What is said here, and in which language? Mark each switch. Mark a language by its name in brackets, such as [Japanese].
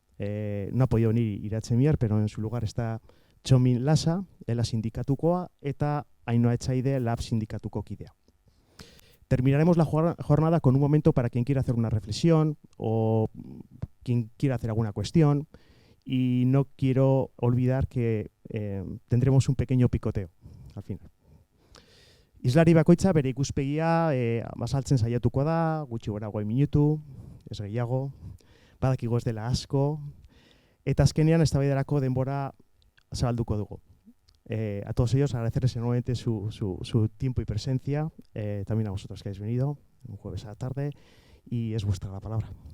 [Spanish] No ha podido venir Iratzemiar, pero en su lugar está Txomin Lasa, [Basque] Ela sindikatukoa, eta Ainhoa Etxaide, Lab sindikatuko kidea. [Spanish] Terminaremos la jornada con un momento para quien quiera hacer una reflexión o quien quiera hacer alguna cuestión. Y no quiero olvidar que tendremos un pequeño picoteo al final. [Basque] Islari bakoitza bere ikuspegia azaltzen saiatuko da, gutxi gora 5 minutu, ez gehiago, badakigu ez dela asko, eta azkenean eztabaidarako denbora zabalduko dugu. [Spanish] A todos ellos agradecerles enormemente su tiempo y presencia, también a vosotros que habéis venido un jueves a la tarde, y es vuestra la palabra.